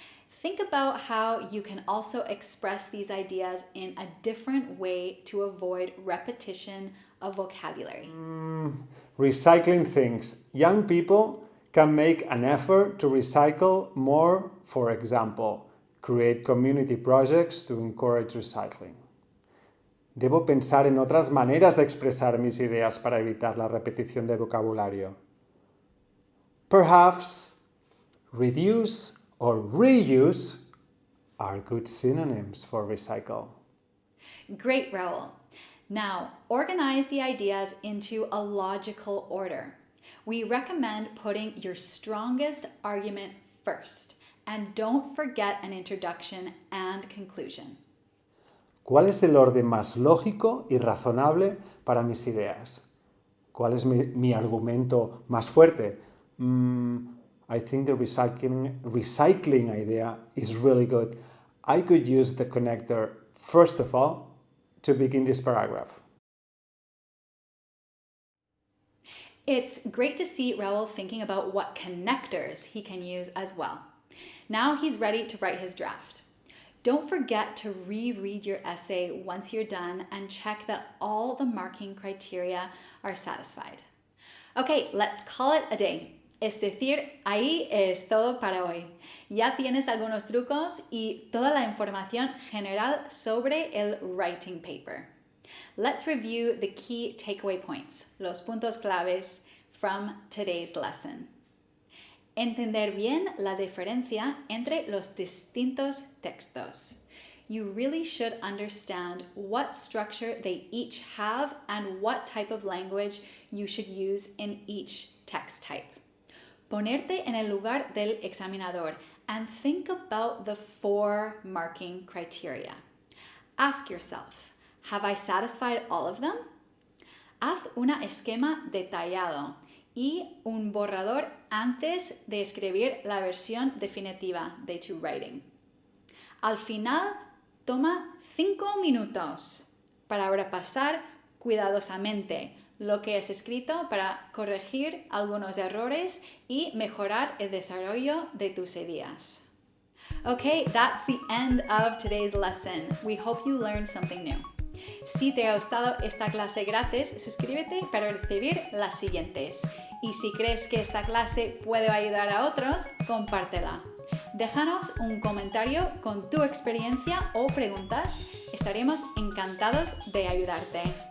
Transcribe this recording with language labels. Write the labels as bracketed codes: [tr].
[en] Think about how you can also express these ideas in a different way to avoid repetition of vocabulary. Recycling things. Young people can make an effort to recycle more, for example, create community projects to encourage recycling. [es] Debo pensar en otras maneras de expresar mis ideas para evitar la repetición de vocabulario. [en] Perhaps reduce or reuse are good synonyms for recycle. Great, Raul. Now, organize the ideas into a logical order. We recommend putting your strongest argument first, and don't forget an introduction and conclusion. [es] ¿Cuál es el orden más lógico y razonable para mis ideas? ¿Cuál es mi argumento más fuerte? [en] I think the recycling idea is really good. I could use the connector, first of all, to begin this paragraph. It's great to see Raul thinking about what connectors he can use as well. Now he's ready to write his draft. Don't forget to reread your essay once you're done and check that all the marking criteria are satisfied. Okay, let's call it a day. [es] Es decir, ahí es todo para hoy. Ya tienes algunos trucos y toda la información general sobre el writing paper. [en] Let's review the key takeaway points, [es] los puntos claves [en] from today's lesson. [es] Entender bien la diferencia entre los distintos textos. [en] You really should understand what structure they each have and what type of language you should use in each text type. [es] Ponerte en el lugar del examinador [en] and think about the 4 marking criteria. Ask yourself, Have I satisfied all of them? [es] Haz un esquema detallado y un borrador antes de escribir la versión definitiva de tu writing. Al final, toma 5 minutos para repasar cuidadosamente lo que has escrito para corregir algunos errores y mejorar el desarrollo de tus ideas. [en] Okay, that's the end of today's lesson. We hope you learned something new. [es] Si te ha gustado esta clase gratis, suscríbete para recibir las siguientes. Y si crees que esta clase puede ayudar a otros, compártela. Déjanos un comentario con tu experiencia o preguntas. Estaremos encantados de ayudarte.